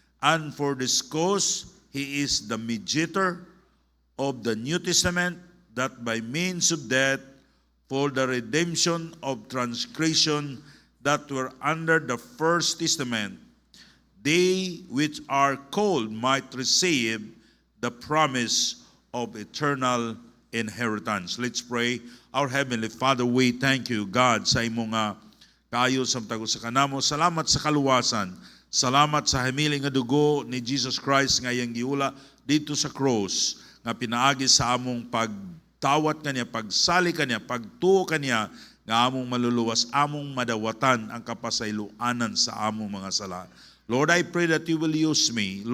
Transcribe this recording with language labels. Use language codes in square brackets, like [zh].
[en] And for this cause he is the mediator of the New Testament, that by means of death, for the redemption of transgression that were under the first testament, they which are called might receive the promise of eternal inheritance. Let's pray. Our Heavenly Father, we thank you, God, [ceb] sa imong kaayo sa tago sa kanamo. Salamat sa kaluwasan. Salamat sa himiling nga dugo ni Jesus Christ nga iyang giula dito sa cross, nga pinaagi sa among pagtawat kaniya, pagsali kaniya, pagtuo kaniya, nga among maluluwas, among madawatan ang kapasayloanan sa among mga sala. [en] Lord, I pray that you will use me.